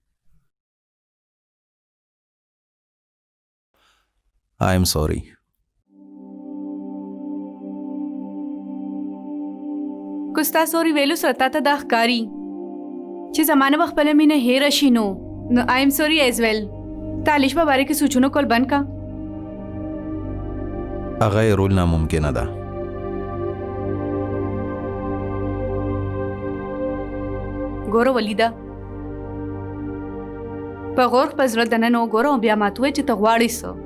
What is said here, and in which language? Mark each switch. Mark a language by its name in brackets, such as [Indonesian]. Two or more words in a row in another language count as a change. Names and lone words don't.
[English] I am sorry. [Pashto] که ستا سوري ویلو سره تا ته دا ښکاري چې زمانه به خپله مینه هېره شي نو [English] I am sorry as well. [Pashto] ته علیش په باره کې سوچونه کول بند کا. هغه یې رول ناممکنه ده. ګوره ولیده په غور په زړه دننه وګوره او بیا ماته ووایه چې ته غواړې څه.